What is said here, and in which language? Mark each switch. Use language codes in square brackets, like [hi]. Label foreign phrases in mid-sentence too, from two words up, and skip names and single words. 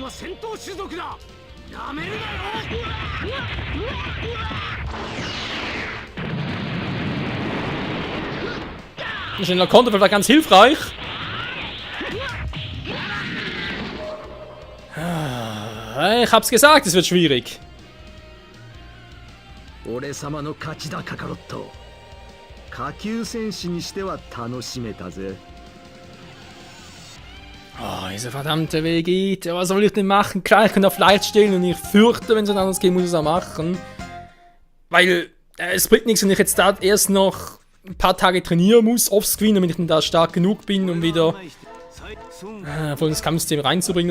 [de] Ein schneller Konter war ganz hilfreich. Ich hab's gesagt, es wird schwierig. [ja] 俺様の勝ちだカカロット。下級戦士にしては楽しめたぜ。 [de] Oh, dieser verdammte Vegeta, was soll ich denn machen? Klar, ich kann auf leicht stellen und ich fürchte, wenn es anders geht, muss ich es auch machen. Weil es bringt nichts, wenn ich jetzt da erst noch ein paar Tage trainieren muss, offscreen, damit ich dann da stark genug bin, um wieder voll ins Kampfsystem reinzubringen.